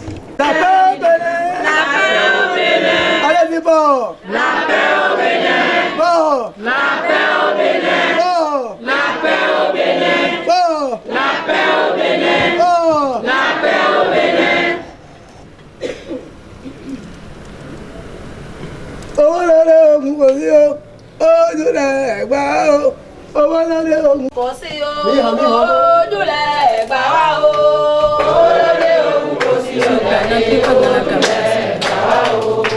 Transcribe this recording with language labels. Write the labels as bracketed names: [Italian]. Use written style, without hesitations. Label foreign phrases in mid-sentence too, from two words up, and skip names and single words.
[French] La paix au Bénin. La paix au Bénin. Allez-y, bon. La paix au Bénin. Bon. La paix au Bénin. Bon. La paix au Bénin. Bon. La paix au Bénin. Bon. La paix au Bénin. [Yoruba] Owó lórí ogun kò sí o, ojú rẹ̀ gbà o. Owó lórí ogun kò sí o, ojú rẹ̀ gbà wá o. Owó lórí ogun kò sí o, ojú rẹ̀ gbà wá o.